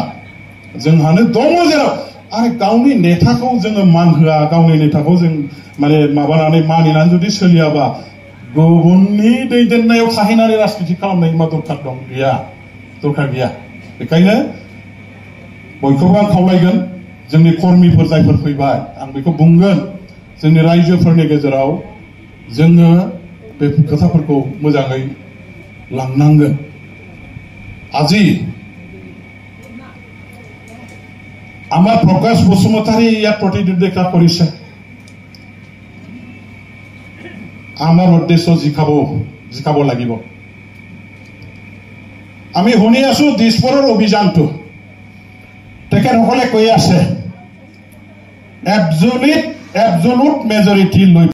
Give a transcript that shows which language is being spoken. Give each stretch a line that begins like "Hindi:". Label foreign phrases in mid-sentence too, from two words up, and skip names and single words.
Bodo: जोंहानो दङ जेराव आरो गावनि नेताखौ जोङो मान होआ गावनि नेताखौ जों माने माबानानै मानिनानै जुदि सोलियाबा गुबुननि दैदेननायाव थाहैनानै राजनिति खालामनायनि मा दरखार दं गैया दरखार गैया बेखायनो बयखौबो आं खावलायगोन जोंनि कर्मिफोर जायफोर फैबाय आं बेखौ बुंगोन जोंनि रायजोफोरनि गेजेराव जोङो बे खोथाफोरखौ मोजाङै लांनांगोन আজি
Assamese: আমাৰ প্ৰকাশ বসুমতাৰী ইয়াত প্ৰতিদ্বন্দ্বিতা কৰিছে আমাৰ উদ্দেশ্য জিকাব লাগিব আমি শুনি আছো দিছপুৰৰ অভিযানটো তেখেতসকলে কৈ আছে
English: absolute majority
Assamese: লৈ